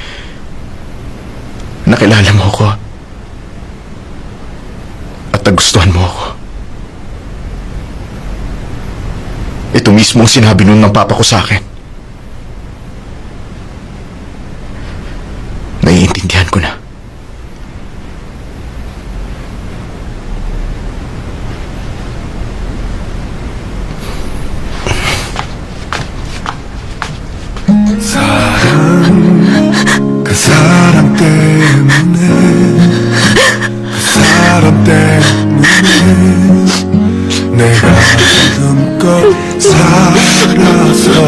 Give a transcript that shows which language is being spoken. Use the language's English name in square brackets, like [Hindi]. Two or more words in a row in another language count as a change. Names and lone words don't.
[Filipino] Nakilala mo ako. At nagustuhan mo ako. Ito mismo ang sinabi nun ng papa ko sa akin. Naiintindihan ko na. [Korean] 그 사람 때문에 그 사람 때문에 내가 지금껏 살아서